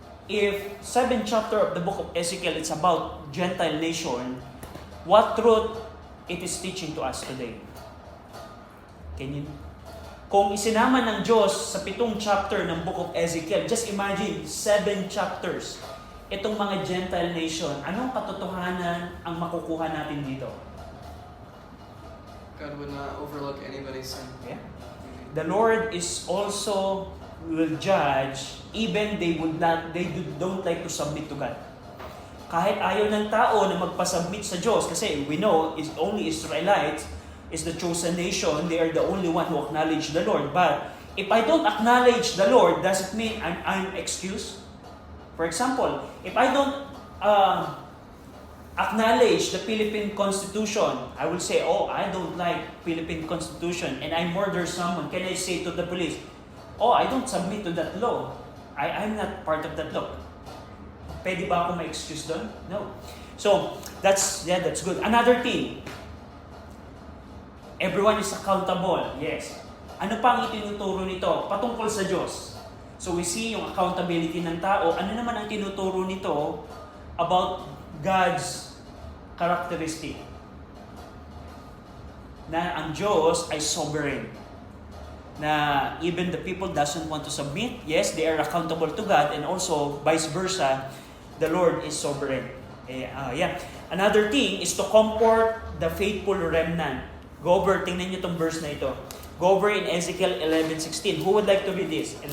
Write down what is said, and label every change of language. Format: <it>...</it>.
<en>if 7th chapter of the book of Ezekiel is about Gentile nation, what truth it is teaching to us today?</en> <tl>Kung isinama ng Diyos sa 7th chapter ng book of Ezekiel,</tl> <en>just imagine, 7 chapters,</en> <tl>itong mga Gentile nation, anong katotohanan ang makukuha natin dito?</tl> <en>God would not overlook anybody's sin. Yeah. The Lord is also will judge even they don't like to submit to God.</en> <tl>Kahit ayaw ng tao na magpa-submit sa Diyos, kasi</tl> <en>we know it's only Israelites is the chosen nation, they are the only one who acknowledge the Lord. But if I don't acknowledge the Lord, does it mean I'm excused? For example, if I don't acknowledge the Philippine Constitution, I will say, oh, I don't like Philippine Constitution, and I murder someone, can I say to the police, oh, I don't submit to that law. I'm not part of that law.</en> <tl>Pwede ba ako ma-excuse doon?</tl> <en>No. So, that's good. Another thing, everyone is accountable. Yes.</en> <tl>Ano pa ang itinuturo nito? Patungkol sa Diyos.</tl> <en>So, we see</en> <tl>yung accountability ng tao. Ano naman ang tinuturo nito</tl> <en>about God's characteristic?</en> <tl>Na ang Diyos ay sovereign.</tl> <en>Na even the people doesn't want to submit, yes, they are accountable to God, and also vice versa, the Lord is sovereign. Another thing is to comfort the faithful remnant. Go over,</en> <tl>tingnan niyo itong</tl> <en>verse na ito. Go over in Ezekiel 11:16. Who would like to read this?</en>